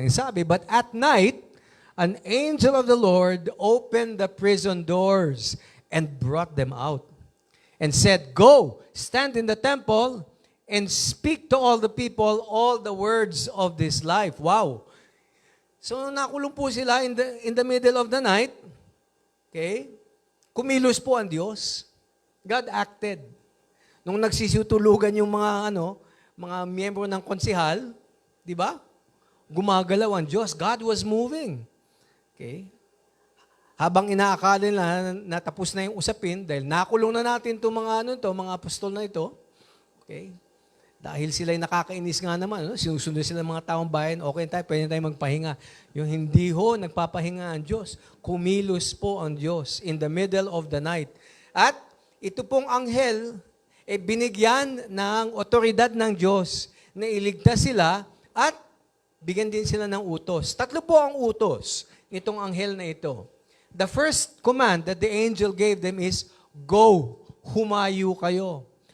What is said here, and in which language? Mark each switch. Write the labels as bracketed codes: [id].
[tl] Ang sabi, [en] but at night, an angel of the Lord opened the prison doors and brought them out and said, go, stand in the temple and speak to all the people all the words of this life. Wow. So [tl] nakulong po sila [en] in the middle of the night. [tl] Okay? Kumilos po ang Diyos. [en] God acted. [tl] Nung nagsisutulugan yung mga miyembro ng konsehal, di ba? Gumagalaw ang Diyos. [en] God was moving. [tl] Okay? Habang inaakala nila na tapos na yung usapin, dahil nakulong na natin itong mga apostol na ito, okay? Dahil sila'y nakakainis nga naman, sinusunod sila ng mga taong bayan, okay tayo, pwede tayo magpahinga. Yung hindi ho, nagpapahinga ang Diyos. Kumilos po ang Diyos [en] in the middle of the night. [tl] At ito pong anghel, binigyan ng otoridad ng Diyos na iligtas sila at bigyan din sila ng utos. 3 po ang utos nitong anghel na ito. [en] The first command that the angel gave them is, go, [tl] humayo kayo.